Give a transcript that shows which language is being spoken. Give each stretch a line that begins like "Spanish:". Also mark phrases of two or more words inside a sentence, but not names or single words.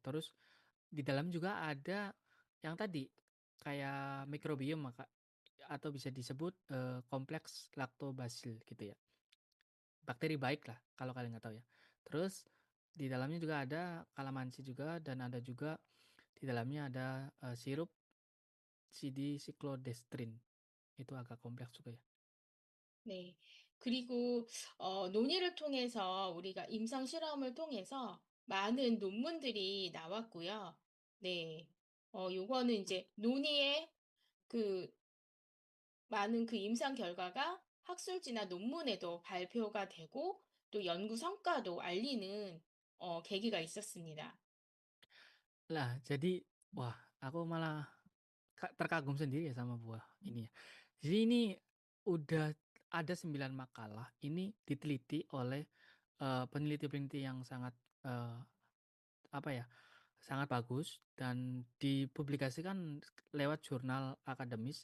Indonesian: Terus di dalam juga ada yang tadi, kayak mikrobiom atau bisa disebut, kompleks lactobacillus gitu ya. Bakteri baik lah kalau kalian nggak tahu ya. Terus di dalamnya juga ada kalamansi juga dan ada juga di dalamnya ada, sirup cyclodextrin. Itu agak kompleks juga ya.
Korean: 네. 그리고 논의를 통해서 우리가 임상 실험을 통해서 많은 논문들이 나왔고요. 네. 요거는 이제 논의에 그 많은 그 임상 결과가 학술지나 논문에도 발표가 되고 또 연구 성과도 알리는 계기가 있었습니다.
Indonesian: Lah jadi wah aku malah terkagum sendiri ya sama buah ini ya. Jadi ini udah ada 9 makalah ini diteliti oleh, peneliti-peneliti yang sangat, eee, apa ya, sangat bagus dan dipublikasikan lewat jurnal akademis.